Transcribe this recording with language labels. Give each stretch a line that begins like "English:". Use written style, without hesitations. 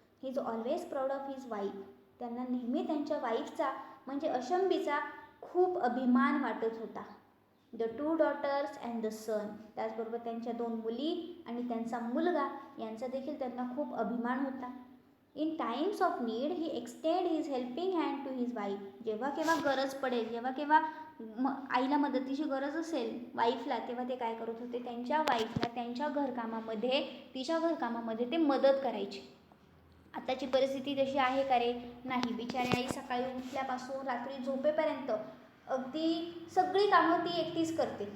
English: He is always proud of his wife.
Marathi: त्यांना नेहमी त्यांच्या वाईफचा म्हणजे अशंभीचा खूप अभिमान वाटत होता.
English: The 2 daughters and the son.
Marathi: त्याचबरोबर त्यांच्या 2 मुली आणि त्यांचा मुलगा यांचा देखील त्यांना खूप अभिमान होता.
English: In times of need he extend his helping hand to his wife.
Marathi: जेव्हा केव्हा गरज पडेल, जेव्हा केव्हा आईला मदतीची गरज असेल वाईफला, तेव्हा ते काय करत होते, त्यांच्या वाईफला त्यांच्या घरकामामध्ये, तिच्या घरकामामध्ये ते मदत करायचे. आताची परिस्थिती तशी आहे का रे? नाही. बिचारी आई सकाळी उठल्यापासून रात्री झोपेपर्यंत अगदी सगळी कामं ती एकटीच करते.